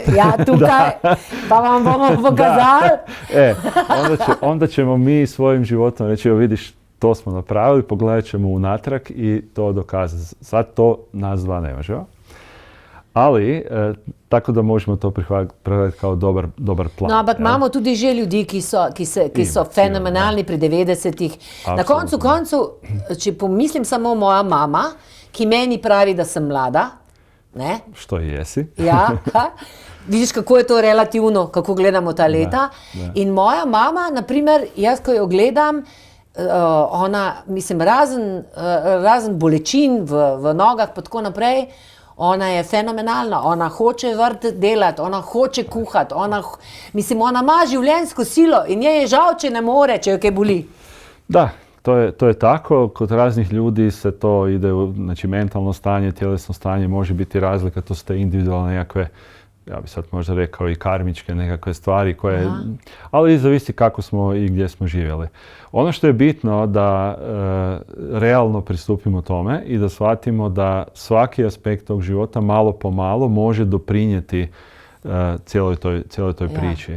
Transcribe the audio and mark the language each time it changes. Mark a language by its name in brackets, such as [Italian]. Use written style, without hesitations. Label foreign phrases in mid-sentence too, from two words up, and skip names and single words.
[Slovenian] Ja tukaj, pa vam bomo pokazali. [Croatian] Onda ćemo mi svojim životom reći, vidiš, to smo napravili, pogledat ćemo unatrag i to dokazati. Sad to nas dva ne možemo. Ali, tako da možemo to prihvatiti kao dobar plan. [Slovenian] No, ampak imamo tudi že ljudi, ki so fenomenalni pri 90-ih. Na koncu koncu, če pomislim samo moja mama, ki meni pravi, da sem mlada, ne? Što i jesi. Ja, vidiš, kako je to relativno, kako gledamo ta leta. Da. In moja mama, naprimer, jaz, ko jo gledam, ona, mislim, razen bolečin v nogah pa tako naprej, ona je fenomenalna, ona hoče vrt delati, ona hoče kuhati, ona ima življenjsko silo in njej je žal, če ne more, če jo kaj boli. Da, to je tako. [Croatian] Kod raznih ljudi se to ide, znači mentalno stanje, tjelesno stanje može biti razlika, to su te individualne nekakve, ja bi sad možda rekao i karmičke nekakve stvari koje, ali zavisi kako smo i gdje smo živjeli. Ono što je bitno da realno pristupimo tome i da shvatimo da svaki aspekt tog života malo po malo može doprinijeti cijeloj toj priči.